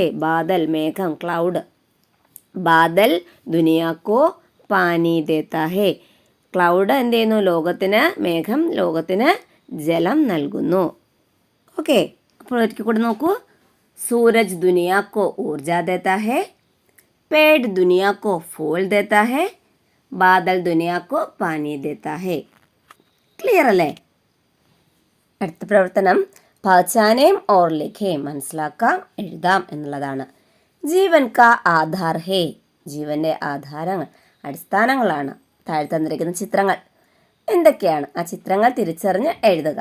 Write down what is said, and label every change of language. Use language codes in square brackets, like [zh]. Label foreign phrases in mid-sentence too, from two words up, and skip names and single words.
[ml] ബാദൽ മേഘം, ക്ലൗഡ്. [hi] बादल दुनिया को पानी देता है. [ml] ക്ലൗഡ് എന്ത് ചെയ്യുന്നു? ലോകത്തിന്, മേഘം ലോകത്തിന് ജലം നൽകുന്നു. ഓക്കെ, അപ്പോൾ ഒരിക്കൽ കൂടെ നോക്കൂ. [hi] सूरज दुनिया को ऊर्जा देता है. पेड़ दुनिया को फूल देता है. बादल दुनिया को पानी देता है. [ml] ക്ലിയർ അല്ലേ? അടുത്ത പ്രവർത്തനം [hi] पहचानें और लिखें, [ml] മനസ്സിലാക്കാം, എഴുതാം എന്നുള്ളതാണ്. [hi] जीवन का आधार है. [ml] ജീവന്റെ ആധാരങ്ങൾ, അടിസ്ഥാനങ്ങളാണ് താഴെ തന്നിരിക്കുന്ന ചിത്രങ്ങൾ. എന്തൊക്കെയാണ്? ആ ചിത്രങ്ങൾ തിരിച്ചറിഞ്ഞ് എഴുതുക.